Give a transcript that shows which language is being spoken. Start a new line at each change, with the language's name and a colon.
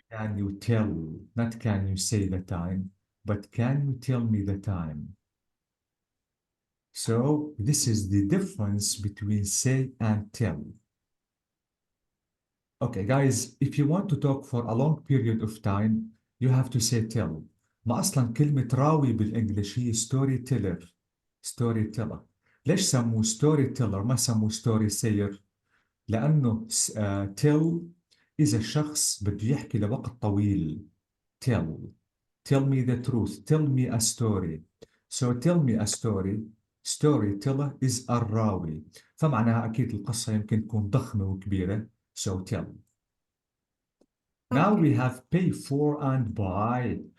English: Can you tell, not can you say the time, but can you tell me the time? So this is the difference between say and tell. Okay, guys, if you want to talk for a long period of time, you have to say tell.
Arabic: ما أصلا كلمة راوي بالإنجليش هي ستوري تيلر. ستوري تيلر. ليش سموه ستوري تيلر ما سموه ستوري سير؟ لأنه tell إذا الشخص بده يحكي لوقت طويل.
English: Tell. Tell me the truth. Tell me a story. So tell me a story. Storyteller is الراوي.
Arabic: فمعناها أكيد القصة يمكن تكون ضخمة وكبيرة.
English: So tell. Now we have pay for and buy.